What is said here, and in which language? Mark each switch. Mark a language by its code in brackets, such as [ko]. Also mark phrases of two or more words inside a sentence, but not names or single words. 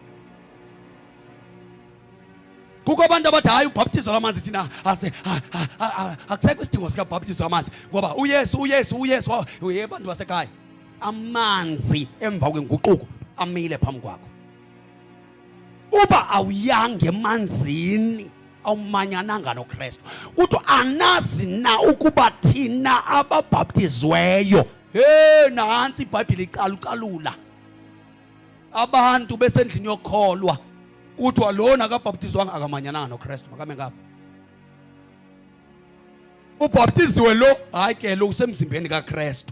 [xh] Kukho abantu abathi hayi ubhaptizo lamanzi thina akusekho isidingo sika bhaptizo lamanzi ngoba uYesu uyebantu basekhaya. Amanzi emva kwenguquko amile phambi kwakho. Uba awuyange emanzini awumanyananga noKristu kodwa anazi na ukuba thina ababhaptizweyo nansi iBhayibheli icalucalula abantu besendlini yokholwa kuthiwa lona akabhaptizwanga akamanyananga noKristu makame ngapha. Ubhaptiziwe lo hayi ke lo usemzimbeni kaKristu.